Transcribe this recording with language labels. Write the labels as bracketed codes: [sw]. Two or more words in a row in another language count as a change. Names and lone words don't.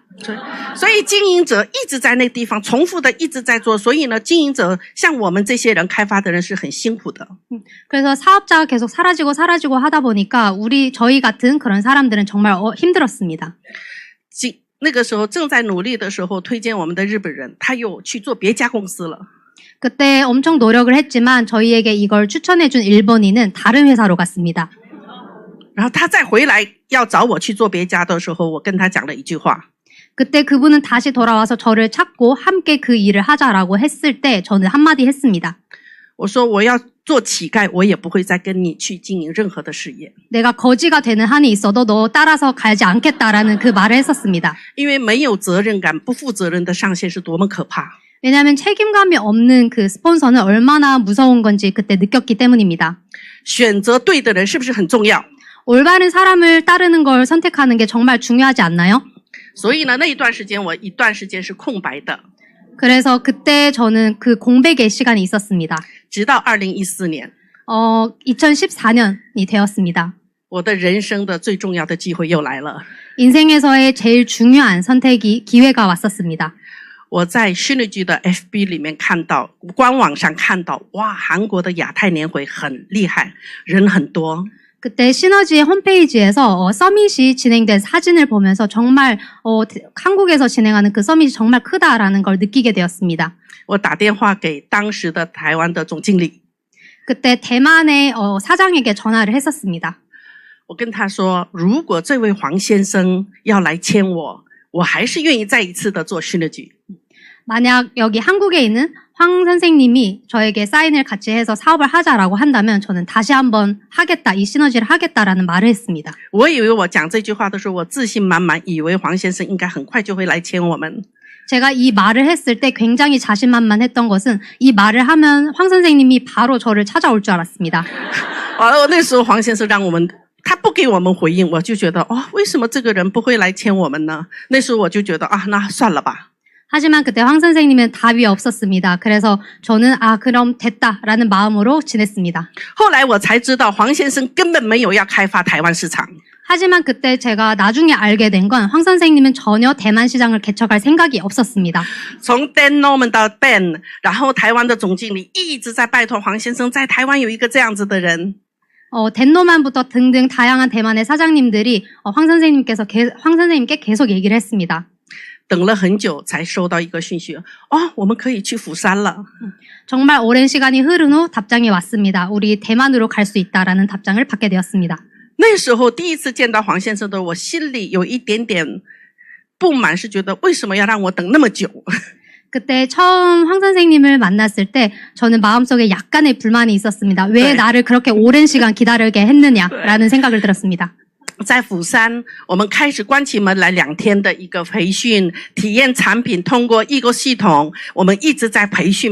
[zh] 所以经营者一直在那地方重复的一直在做，所以呢，经营者像我们这些人开发的人是很辛苦的。 [ko] 그래서 사업자가 계속 사라지고 하다 보니까 저희 같은 그런 사람들은 정말 힘들었습니다. [zh] 那个时候正在努力的时候，推荐我们的日本人，他又去做别家公司了。 [ko] 그때 엄청 노력을 했지만 저희에게 이걸 추천해준 일본인은 다른 회사로 갔습니다. [zh] 然后他再回来要找我去做别家的时候，我跟他讲了一句话。 [ko] 그때 그분은 다시 돌아와서 저를 찾고 함께 그 일을 하자라고 했을 때 저는 한마디 했습니다. [zh] 我说我要做乞丐，我也不会再跟你去经营任何的事业。 [ko] 내가 거지가 되는 한이 있어도 너 따라서 가지 않겠다라는 그 말을 했었습니다. [zh] 因为没有责任感、不负责任的上线是多么可怕。 [ko] 왜냐하면 책임감이 없는 그 스폰서는 얼마나 무서운 건지 그때 느꼈기 때문입니다. [zh] 选择对的人是不是很重要？ [ko] 올바른 사람을 따르는 걸 선택하는 게 정말 중요하지 않나요? [zh] 所以呢，那一段时间我一段时间是空白的， [ko] 그래서 그때 저는 그 공백의 시간이 있었습니다. [zh] 直到2014年， [ko] 2014년이 되었습니다. [zh] 我的人生的最重要的机会又来了。 [ko] 인생에서의 제일 중요한 기회가 왔었습니다. [zh] 我在 Synergy 的 FB 里面看到，官网上看到，哇，韩国的亚太年会很厉害，人很多。 [ko] 그때 시너지의 홈페이지에서 서밋이 진행된 사진을 보면서 정말 한국에서 진행하는 그 서밋이 정말 크다라는 걸 느끼게 되었습니다. [zh] 我打电话给当时的台湾的总经理， [ko] 그때 대만의 사장에게 전화를 했었습니다. [zh] 我跟他说，如果这位黄先生要来签我，我还是愿意再一次的做 Synergy。 [ko] 만약 여기 한국에 있는 황 선생님이 저에게 사인을 같이 해서 사업을 하자라고 한다면 저는 다시 한번 하겠다, 이 시너지를 하겠다라는 말을 했습니다. [zh] 我以为我讲这句话的时候，我自信满满，以为黄先生应该很快就会来签我们。 [ko] 제가 이 말을 했을 때 굉장히 자신만만했던 것은 이 말을 하면 황 선생님이 바로 저를 찾아올 줄 알았습니다. [zh] 那时候黄先生让我们，他不给我们回应，我就觉得，为什么这个人不会来签我们呢？那时候我就觉得，那算了吧。 [ko] 하지만 그때 황 선생님은 답이 없었습니다. 그래서 저는 그럼 됐다라는 마음으로 지냈습니다. [zh] 后来我才知道，黄先生根本没有要开发台湾市场。 [ko] 하지만 그때 제가 나중에 알게 된 건 황 선생님은 전혀 대만 시장을 개척할 생각이 없었습니다. [zh] 从 Dan Norman 到 Ben， 然后台湾的总经理一直在拜托黄先生，在台湾有一个这样子的人。 [ko] 덴노만부터 등등 다양한 대만의 사장님들이 황 선생님께 계속 얘기를 했습니다. [zh] 等了很久才收到一个讯息，我们可以去釜山了。 [ko] 정말 오랜 시간이 흐른 후 답장이 왔습니다. 우리 대만으로 갈 수 있다라는 답장을 받게 되었습니다. [zh] 那时候第一次见到黄先生的我心里有一点点不满，是觉得为什么要让我等那么久？ [ko] 그때 처음 황 선생님을 만났을 때 저는 마음속에 약간의 불만이 있었습니다. 왜 나를 그렇게 오랜 시간 기다리게 했느냐라는 생각을 들었습니다. [zh] 在釜山，我们开始关起门来2天的一个培训，体验产品，通过Ego系统，我们一直在培训。